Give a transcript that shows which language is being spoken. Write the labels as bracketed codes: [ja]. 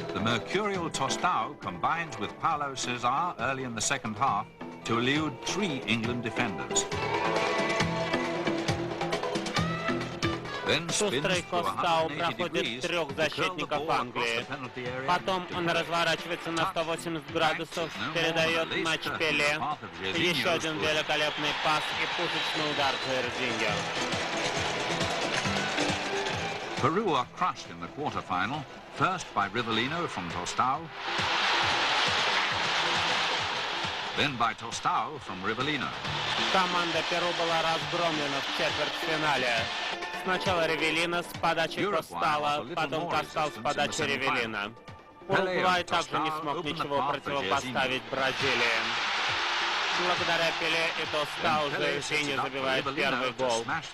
[en] Mercurial Tostão combines with Paulo César early in the second half to elude 3 England defenders. [ru] Шустрый Тостау проходит 3 защитников Англии. Потом он разворачивается на 180 градусов, передает мяч Пеле. Еще один великолепный пас и пушечный удар Жирзинья. [en] Peru are crushed in the quarter-final, first by Rivellino from Tostão, then by Tostão from Rivellino. [ru] Команда Перу была разгромлена в четвертьфинале. Сначала Ривелина с подачи Тостала, потом Тостал с подачи Ривелина. Уругвай также не смог ничего противопоставить Бразилии. Благодаря Пеле и Тостау Жирзинья забивает первый гол.